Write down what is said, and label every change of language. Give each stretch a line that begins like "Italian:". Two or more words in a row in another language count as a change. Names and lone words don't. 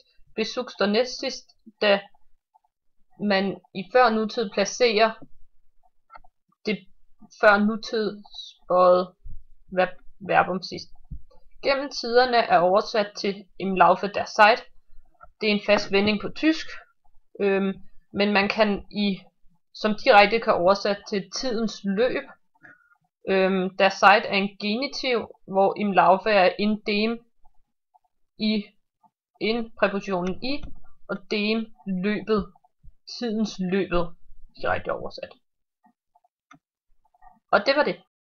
Danish: Besuch står næst sidst, da man i før nutid placerer det før nutidsbøjede verbum sidst. Gennem tiderne er oversat til
German: im Laufe der Zeit.
Danish: Det er en fast vending på tysk, men man kan som direkte kan oversat til tidens løb.
German: Der Zeit
Danish: er en genitiv, hvor
German: im Laufe
Danish: er
German: in dem in
Danish: præpositionen i, og dem løbet, tidens løbet, direkte oversat. Og det var det.